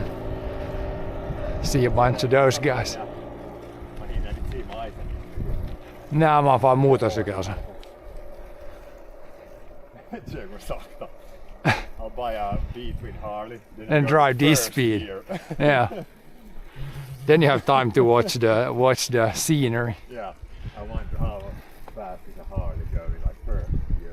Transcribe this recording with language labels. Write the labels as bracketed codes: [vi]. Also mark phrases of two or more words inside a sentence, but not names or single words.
[en] See a bunch of those guys. [fi] Nää mä oon vaan motorcykelsa. [en] I'll buy a V-twin Harley. And drive this speed. Yeah. Then you have time to watch the scenery. Yeah. I wonder how fast is a Harley going, like first gear.